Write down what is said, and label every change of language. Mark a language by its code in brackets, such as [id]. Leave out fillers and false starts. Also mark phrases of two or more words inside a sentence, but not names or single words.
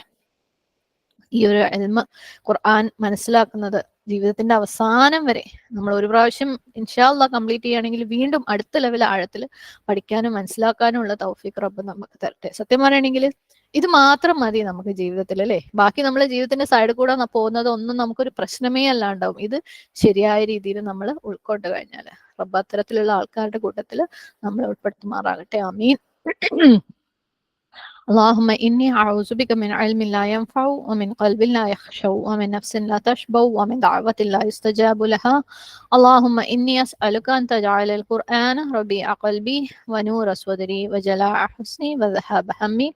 [ml] ഈ ഒരു [ar] علم القرآن [ml] മനസ്സിലാക്കുന്നത് ജീവിതത്തിന്റെ അവസാനം വരെ നമ്മൾ ഒരു പ്രാവശ്യം [ar] إن شاء الله [ml] കംപ്ലീറ്റ് ചെയ്യുകയാണെങ്കിൽ വീണ്ടും അടുത്ത ലെവൽ ആഴത്തിൽ പഠിക്കാനും മനസ്സിലാക്കാനും ഉള്ള തൗഫീഖ് റബ്ബ് നമുക്ക് തരട്ടെ. സത്യം പറയുകയാണെങ്കിൽ ഇത് മാത്രം മതി നമുക്ക് ജീവിതത്തിൽ അല്ലേ. ബാക്കി നമ്മളെ ജീവിതത്തിന്റെ സൈഡിൽ കൂടെ പോകുന്നത് ഒന്നും നമുക്കൊരു പ്രശ്നമേ അല്ലാണ്ടാവും. ഇത് ശരിയായ രീതിയിൽ നമ്മൾ ഉൾക്കൊണ്ട് കഴിഞ്ഞാൽ റബ്ബ് അത്തരത്തിലുള്ള ആൾക്കാരുടെ കൂട്ടത്തിൽ നമ്മളെ ഉൾപ്പെടുത്തുമാറാകട്ടെ. ആമീൻ. [ar] اللهم إني أعوذ بك من علم لا ينفع ومن قلب لا يخشع ومن نفس لا تشبع ومن دعوة لا يستجاب لها. اللهم إني أسألك أن تجعل القرآن ربيع قلبي ونور صدري وجلاء حزني وذهاب همي.